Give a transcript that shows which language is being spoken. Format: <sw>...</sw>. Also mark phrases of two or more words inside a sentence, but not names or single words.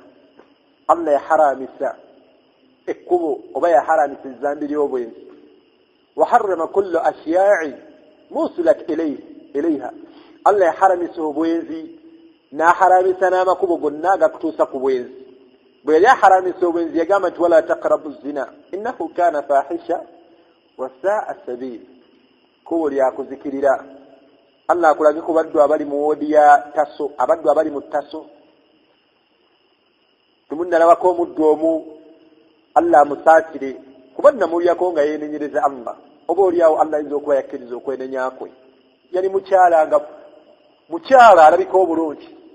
<lg>Allah yaharamisa ekkubo oba yaharamisa ezzambi ly'obwenzi.</lg> <ar>وحرم كل الأشياء الموصلة إليها.</ar> <lg>Allah yaharamisa obwenzi n'aharamisa n'amakubo gonna agakutuusa ku bwenzi. Bwe yali aharamisa obwenzi yagamba nti</lg> <ar>ولا تقربوا الزنا إنه كان فاحشة وساء سبيلا.</ar> <lg>Kubo lyakuzikirira. Allah akulage ku baddu abali mu woodi ya Taso, abaddu abali mu Taso. Tumunnalabako omuddu omu Allah amusaakire kuba namulyako nga yeenenyereza Allah. Oba oliawo Allah ayinza okuba yakkiriza okwenenya kwe. Yali mukyala alabika obulungi.</lg>